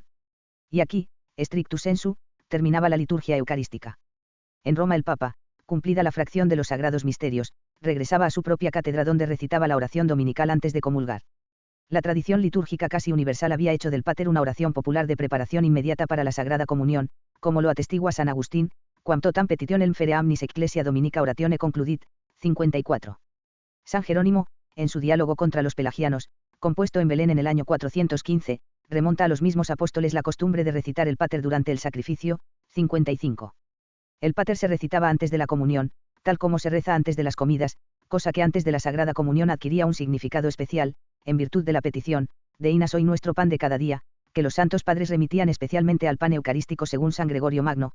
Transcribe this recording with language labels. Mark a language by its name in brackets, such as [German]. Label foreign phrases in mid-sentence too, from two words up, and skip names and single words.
[Spanish] Y aquí, [Latin] strictu sensu, [Spanish] terminaba la liturgia eucarística. En Roma el Papa, cumplida la fracción de los sagrados misterios, regresaba a su propia cátedra donde recitaba la oración dominical antes de comulgar. La tradición litúrgica casi universal había hecho del Pater una oración popular de preparación inmediata para la Sagrada Comunión, como lo atestigua San Agustín, [Latin] quam totam petitionem fereamnis ecclesia dominica oratione concludit, 54. [Spanish] San Jerónimo, en su diálogo contra los pelagianos, compuesto en Belén en el año 415, remonta a los mismos apóstoles la costumbre de recitar el Pater durante el sacrificio, 55. El Pater se recitaba antes de la comunión, tal como se reza antes de las comidas, cosa que antes de la Sagrada Comunión adquiría un significado especial, en virtud de la petición, de Inas hoy nuestro pan de cada día, que los santos padres remitían especialmente al pan eucarístico según San Gregorio Magno.